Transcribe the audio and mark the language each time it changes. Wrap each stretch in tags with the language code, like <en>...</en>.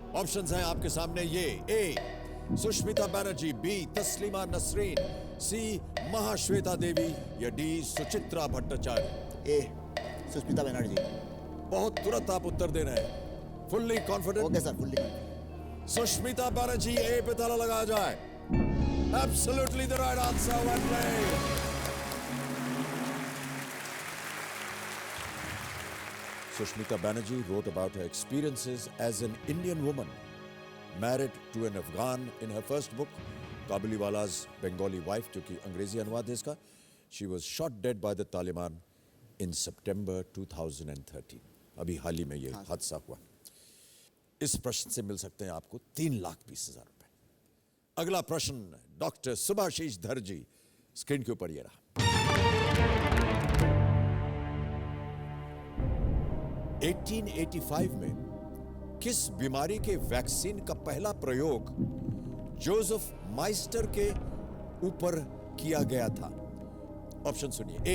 <hi>Options हैं आपके सामने ये। ए सुष्मिता बनर्जी, बी तस्लीमा नसरीन, सी महाश्वेता देवी या डी सुचित्रा भट्टाचार्य? ए सुष्मिता बनर्जी। बहुत तुरंत आप उत्तर दे रहे हैं।</hi> <en>Fully confident? Okay sir, fully. Sushmita Banerjee,</en> <hi>ए पे ताला लगाया जाए।</hi> <en>Absolutely the right answer, well played. Sushmita Banerjee wrote about her experiences as an Indian woman married to an Afghan in her first book, Kabuliwala's Bengali Wife,</en> <hi>जो कि अंग्रेजी अनुवाद है इसका।</hi> <en>She was shot dead by the Taliban in September 2013.</en> <hi>अभी हाल ही में ये हादसा हुआ। इस प्रश्न से मिल सकते हैं आपको 3,20,000 रुपए। अगला प्रश्न डॉक्टर सुभाशीष धर जी, स्क्रीन के ऊपर ये रहा। 1885 में किस बीमारी के वैक्सीन का पहला प्रयोग जोसेफ माइस्टर के ऊपर किया गया था? ऑप्शन सुनिए।</hi>